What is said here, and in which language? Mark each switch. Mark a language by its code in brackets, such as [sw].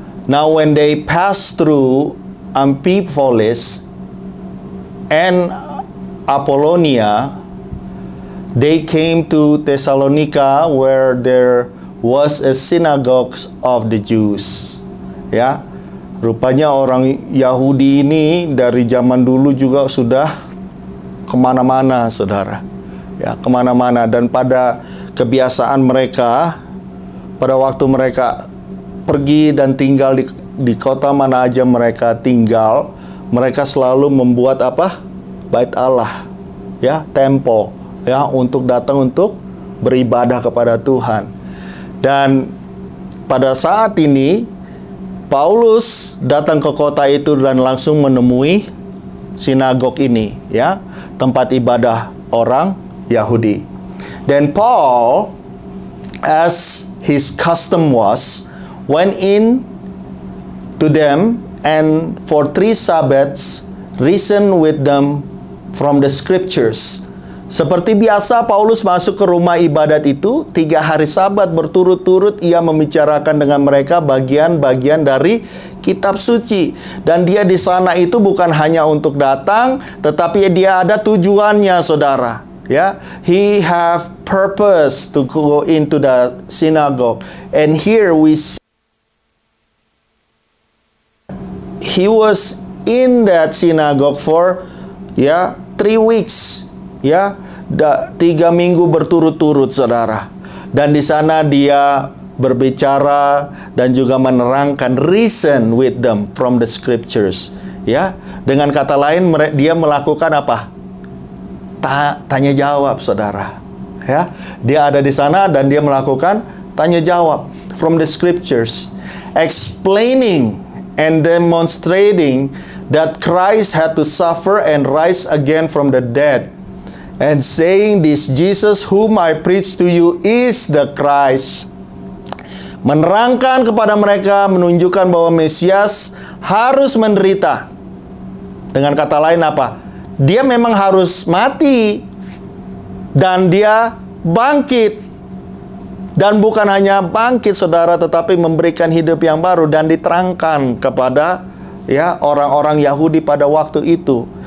[en] Now when they passed through Amphipolis and Apollonia, they came to Thessalonica where there was a synagogue of the Jews. [id] Ya, rupanya orang Yahudi ini dari zaman dulu juga sudah kemana-mana, saudara. Ya, kemana-mana. Dan pada kebiasaan mereka, pada waktu mereka pergi dan tinggal di kota mana aja mereka tinggal, mereka selalu membuat apa? Bait Allah, ya, tempo, ya, untuk datang untuk beribadah kepada Tuhan. Dan pada saat ini Paulus datang ke kota itu dan langsung menemui sinagog ini, ya, tempat ibadah orang Yahudi. [en] Then Paul, as his custom was, went in to them and for 3 Sabbaths reasoned with them from the scriptures. [id] Seperti biasa, Paulus masuk ke rumah ibadat itu 3 hari Sabat berturut-turut. Ia membicarakan dengan mereka bagian-bagian dari kitab suci. Dan dia di sana itu bukan hanya untuk datang, tetapi dia ada tujuannya, saudara. [en] Ya, he have purpose to go into the synagogue. And here we see he was in that synagogue for 3 weeks, [id] 3 minggu berturut-turut, saudara. Dan di sana dia berbicara dan juga menerangkan, [en] reason with them from the scriptures, [id] ya. Dengan kata lain, dia melakukan apa? Tanya jawab, saudara. Ya, dia ada di sana dan dia melakukan tanya jawab [en] from the scriptures, explaining and demonstrating that Christ had to suffer and rise again from the dead, and saying, this Jesus whom I preach to you is the Christ. [id] Menerangkan kepada mereka, menunjukkan bahwa Mesias harus menderita. Dengan kata lain apa? Dia memang harus mati dan dia bangkit. Dan bukan hanya bangkit, saudara, tetapi memberikan hidup yang baru dan diterangkan kepada orang-orang Yahudi pada waktu itu.